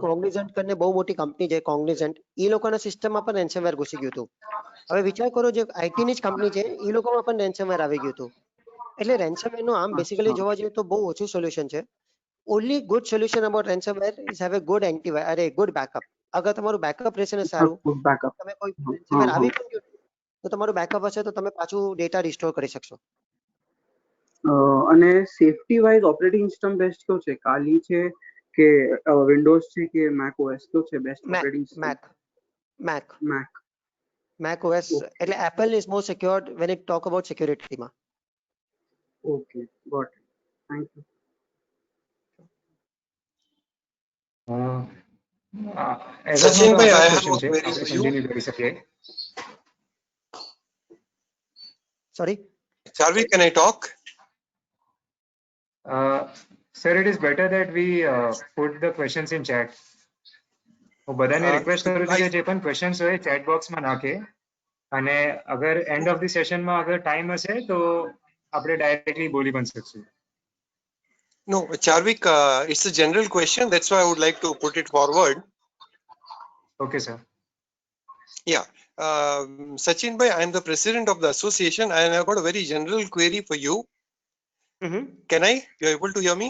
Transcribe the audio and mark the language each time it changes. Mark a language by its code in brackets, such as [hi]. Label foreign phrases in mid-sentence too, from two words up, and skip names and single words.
[gu] કોગ્નિઝન્ટ કરીને બહુ મોટી કંપની છે કોગ્નિઝન્ટ, એ લોકોના સિસ્ટમમાં પણ રેન્સમવેર ઘૂસી ગયું હતું. હવે વિચાર કરો, જે આઈટીની જ કંપની છે એ લોકોમાં પણ રેન્સમવેર આવી ગયું હતું. એટલે રેન્સમવેરનું આમ બેસિકલી [hi] अच्छा [gu] જોવા જઈએ તો બહુ ઓછું સોલ્યુશન છે. [en] Only good solution about ransomware is have a good good backup. [gu] અગર તમારું બેકઅપ રહેશે ને સારું, [en] good backup [gu] તમે કોઈ [hi] हाँ [gu] રેન્સમવેર [hi] हाँ [gu] આવી પણ ગયું તો તમારું બેકઅપ હશે તો તમે પાછું ડેટા રિસ્ટોર કરી શકશો. અને સેફટી વાઇઝ [en] operating system [gu] બેસ્ટ કયો છે? કાલી છે કે વિન્ડોઝ છે કે મેક ઓએસ કયો છે બેસ્ટ મેક [en] operating system? [gu] મેક મેક મેક. [en] Mac OS એટલે Apple is more secured when it talk about securityમાં. Okay got it. Thank you. as of now તો Sachinbhai, [gu] આટલા [en] I [gu] જ [en] have [gu] ક્વેશ્ચન [en] a [gu] છે, [en] query [gu] આપણે [en] for you. [gu] કન્ટિન્યુ કરી શકીએ. સોરી. [en] Charvi, can I talk? Sir, it is better that we put the questions in chat. [gu] હું બધાને રિક્વેસ્ટ કરું છું કે જે પણ ક્વેશ્ચન્સ હોય ચેટ બોક્સમાં નાખે, અને અગર [en] end of the sessionમાં [gu] અગર ટાઈમ હશે તો આપણે ડાયરેક્ટલી બોલી પણ શકશું. [en] No, Charvik, it's a general question. That's why I would like to put it forward. Okay, sir. Yeah. Sachin bhai, I am the president of the association and I've got a very general query for you. Can I? You're able to hear me?